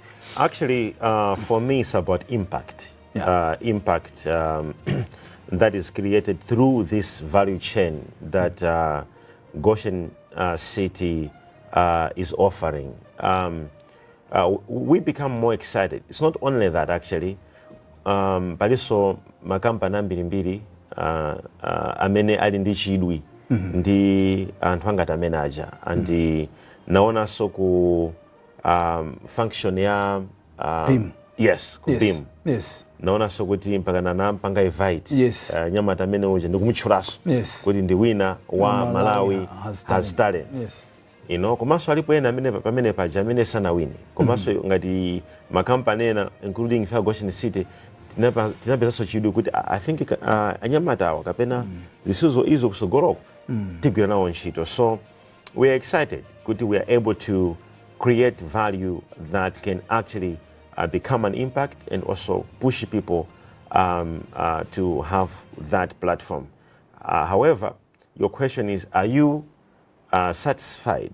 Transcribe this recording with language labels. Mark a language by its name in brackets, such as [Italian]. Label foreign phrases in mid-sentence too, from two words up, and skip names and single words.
[English] Actually, for me, it's about impact. Impact that is created through this value chain that Goshen City is offering. We become more excited. It's not only that, actually, but also [Nyanja] makampani mbirimbiri amene ali ndi chidwi ndi anthu angati amene aja, and naonanso ku function ya yes, ku BIM. [English] Yes. [Nyanja] Naonanso kuti mpaka nampanga invite nyamata amene uja ndikumutchulaso kuti ndi winner wa Malawi has talent. [English] You know, [Nyanja] komanso alipo ena amene pamene paja amene sanawine, komanso ngati makampani ena including Goshen City tinapezaso chidwi kuti [English] I think [Nyanja] anyamata awa kapena zisuzo izo kusogoloko tigwira nawo ntchito. [English] So we are excited kuti we are able to create value that can actually become an impact and also push people to have that platform. However, your question is, are you satisfied?